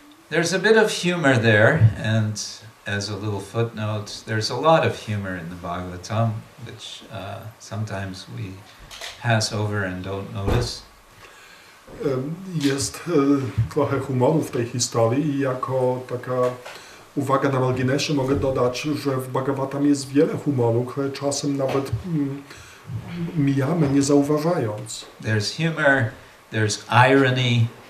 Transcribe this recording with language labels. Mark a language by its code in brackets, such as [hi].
[en] There's a bit of humor there, and as a little footnote, there's a lot of humor in the Bhagavatam, which sometimes we pass over and don't notice. [pl] Jest trochę humoru w tej historii i jako taka uwaga na marginesie mogę dodać, że w Bhagavatam jest wiele humoru, które czasem nawet mijamy nie zauważając. [en] There's humor, there's irony.